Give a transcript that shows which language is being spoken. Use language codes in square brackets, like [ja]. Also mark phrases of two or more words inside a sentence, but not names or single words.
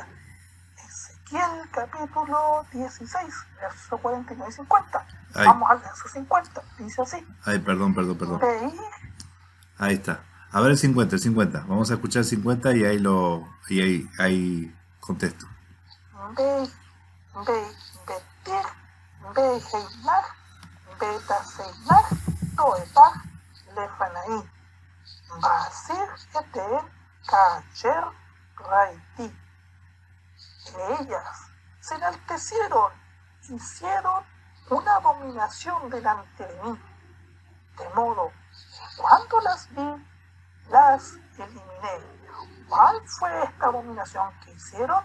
[es] Ezequiel capítulo 16, verso 49 y 50. Ay. Vamos al verso 50, dice así. Ay, perdón. Ahí está. A ver el 50. Vamos a escuchar el 50 y ahí contesto. [he] ותגבהינה ותעשינה תועבה לפני ואסיר אתהן כאשר ראיתי. [es] Ellas se enaltecieron, hicieron una abominación delante de mí, de modo que cuando las vi, las eliminé. ¿Cuál fue esta abominación que hicieron?